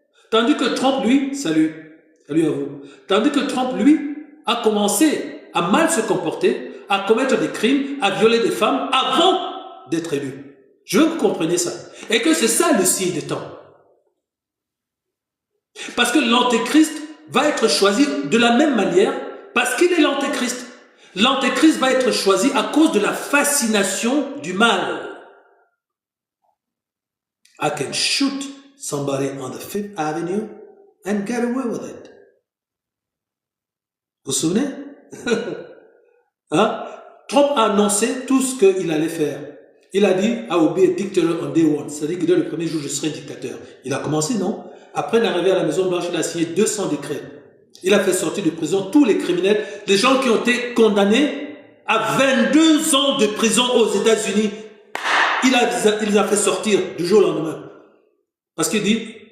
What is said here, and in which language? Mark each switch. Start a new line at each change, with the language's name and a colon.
French: Tandis que Trump, lui, salut à vous, tandis que Trump, lui, a commencé à mal se comporter, à commettre des crimes, à violer des femmes avant d'être élu. Je veux que vous compreniez ça. Et que c'est ça le signe des temps. Parce que l'Antéchrist va être choisi de la même manière parce qu'il est l'Antéchrist. L'Antéchrist va être choisi à cause de la fascination du mal.
English: I can shoot somebody on the Fifth Avenue and get away with it.
French: Vous vous souvenez? Hein? Trump a annoncé tout ce qu'il allait faire. Il a dit,
English: I will be a dictator on day one.
French: C'est-à-dire que dès le premier jour, je serai dictateur. Il a commencé, non? Après d'arriver à la Maison Blanche, il a signé 200 décrets. Il a fait sortir de prison tous les criminels, les gens qui ont été condamnés à 22 ans de prison aux États-Unis. Il les a fait sortir du jour au lendemain. Parce qu'il dit,